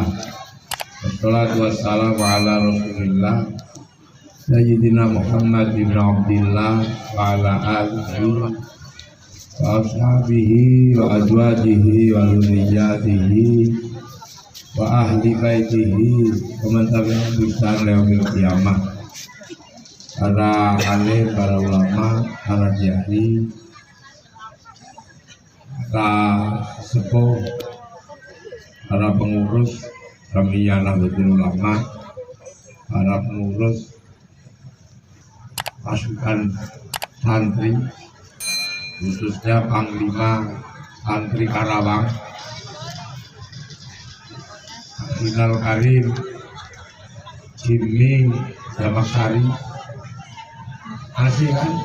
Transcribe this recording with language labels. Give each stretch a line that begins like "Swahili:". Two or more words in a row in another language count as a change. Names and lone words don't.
Arabic: والصلاة والسلام على رسول الله سيدنا محمد بن عبد الله وعلى آله وأصحابه وأزواجه وذرياته وأهل بيته ومن تبعهم بإحسان إلى يوم القيامة.
Indonesian: Para alim, para ulama, para kiai, para sepuh, para pengurus Jamiyah Nahdlatul Ulama, para pengurus pasukan santri, khususnya Panglima Santri Karawang, Final Karim, Jimmy Damaksari, masih kan?